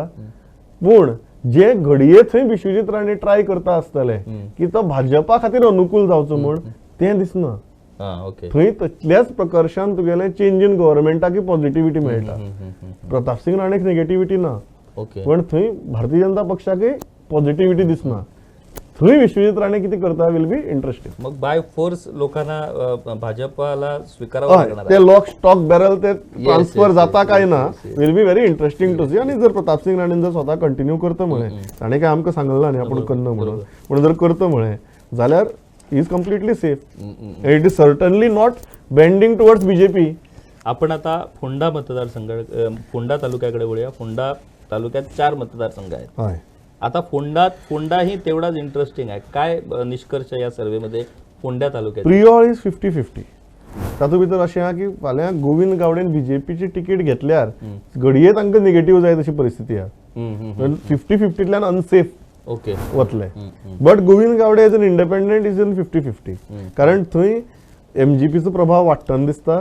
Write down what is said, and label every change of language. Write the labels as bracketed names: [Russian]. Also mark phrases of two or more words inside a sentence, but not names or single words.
[Konkani] पण जे घडये थंय विश्वजीत राणे ट्राय करता आसतले की तो भाजपा खातीर अनुकूल जावचो म्हूण तें दिसना. थंय तसल्याच प्रकर्शान तुगेलें [English] change in [Konkani] गव्हर्नमेंटाकी पॉझिटिव्हिटी मेळटा. प्रताप सिंग राणेक नेगेटिव्हिटी ना पण थंय भारतीय जनता पक्षाकय पॉझिटिव्हिटी दिसना. थंय विश्वजीत राणे कितें करता [English] will be interesting. [Marathi] मग [English] by force [Marathi] लोकांना भाजपाला स्वीकारावं लागणार. [Konkani] ते [English] lock stock barrel [Konkani] ते ट्रान्सफर जाता काय ना [English] will be very interesting to see. [Konkani] आणि जर प्रताप सिंग राणेन जर स्वतः कंटिन्यू करता म्हणे ताणें काय आमकां सांगलें न्ही आपण करना म्हणून, पण जर करता म्हणे जाल्यार [English] he is completely safe. it is certainly not bending towards BJP. [Marathi] आपण आता फोंडा मतदारसंघ फोंडा तालुक्याकडे वळूया. फोंडा तालुक्यात 4 मतदारसंघ आहेत. आता फोंडा ही तेवढाच इंटरेस्टिंग आहे. काय निष्कर्ष या सर्वेमध्ये फोंडा तालुक्यात? [English] pre-poll is 50-50. [Konkani] तातूंत भितर अशें आहा की फाल्यां गोविंद गावडेन बीजेपीची तिकीट घेतल्यार घडये तांकां नेगेटिव्ह जाय तशी परिस्थिती आहा. 50-50तल्यान अनसेफ वतले. [English] but Govind Gawde as an independent is in 50-50 [Konkani] कारण थंय MGPचो प्रभाव वाडटना दिसता.